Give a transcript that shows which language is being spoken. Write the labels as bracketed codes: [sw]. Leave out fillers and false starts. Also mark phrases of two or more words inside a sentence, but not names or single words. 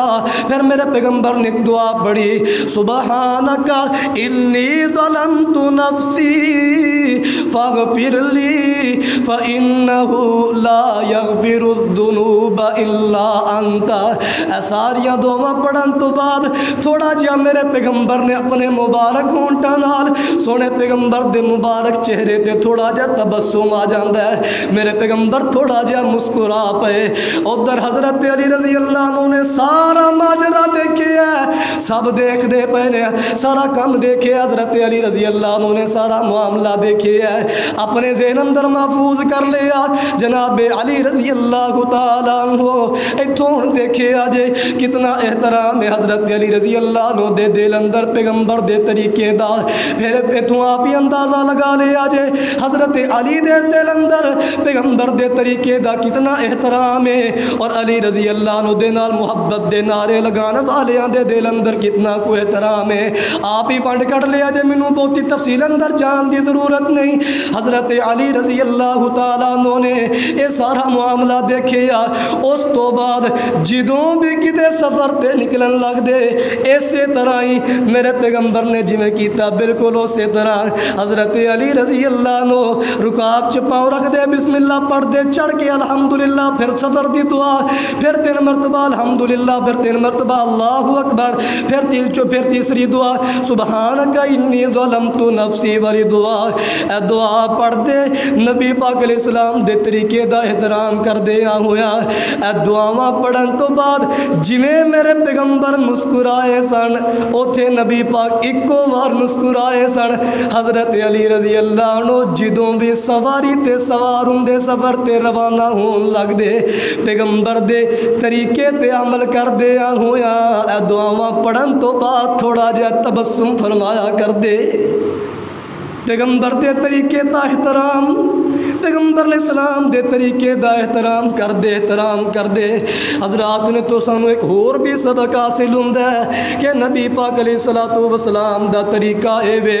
[ur] پھر میرے پیغمبر نے دعا پڑھی [ar] سبحانک انی ظلمت نفسی فاغفر لی فإنہ لا یغفر الذنوب الا انت. [pa] ساریاں دعا پڑھن تو بعد تھوڑا جہا میرے پیغمبر نے اپنے مبارک ہونٹاں نال سونے پیغمبر دے مبارک چہرے تے تھوڑا جا تبسم آ جاندا ہے. میرے پیغمبر تھوڑا جا مسکرا پئے. ادھر حضرت علی رضی اللہ عنہ نے سارا ماجرا دیکھیا ہے, سب دیکھ دے پئے نے, سارا کام دیکھے. حضرت علی رضی اللہ عنہ نے سارا معاملہ دیکھیا ہے, اپنے ذہن اندر محفوظ کر لیا. جناب علی رضی اللہ تعالیٰ عنہ ایتھوں دیکھیا جے کتنا احترام ہے حضرت علی رضی اللہ عنہ دے دل اندر پیغمبر دے طریقے دا. پھر تو آپ ہی اندازہ لگا لے آجے حضرت علی دے دل اندر پیغمبر دے طریقے دا کتنا احترام ہے, اور علی رضی اللہ عنہ دے نال محبت دے نعرے لگانے والیاں دے دل اندر کتنا کو احترام ہے. آپ ہی فنڈ کر لے آجے, مینوں بہتی تفصیل اندر جان دی ضرورت نہیں. حضرت علی رضی اللہ تعالیٰ عنہ نے یہ سارا معاملہ دیکھیا. اس تو بعد جدوں بھی کتے سفر تے نکلن لگ دے اسی طرح ہی میرے پیغمبر نے جویں کیتا بالکل اسی طرح حضرت علی رضی اللہ عنہ رکاب چ پاؤں رکھ دے, بسم اللہ پڑھ دے, چڑھ کے الحمدللہ, پھر سفر دی دعا, پھر 3 مرتبہ الحمدللہ, پھر 3 مرتبہ اللہ اکبر, پھر تیسری دعا [ar] سبحانک انی ظلمت نفسی [pa] والی دعا. اے دعا پڑھ دے نبی پاک علیہ السلام دے طریقے دا احترام کر دیا ہویا. اے دعاواں پڑھن تو بعد جویں میرے پیغمبر مسکرائے سن اوتھے نبی پاک ایکو بار مسکرائے سن. حضرت علی رضی اللہ عنہ جدوں بھی سواری تے سوار ہوندے سفر تے روانہ ہون لگ دے پیغمبر دے طریقے تے عمل کر دیا ہویا. اے دعاواں پڑھن تو بعد تھوڑا جہا تبسم فرمایا کر دے. پیغمبر دے طریقے دا احترام, پیغمبر علیہ السلام دے طریقے دا احترام کر دے, احترام کر دے. حضرات نے تو سانو ایک اور بھی سبق حاصل ہوندا ہے کہ نبی پاک علیہ السلام دا طریقہ اے وے.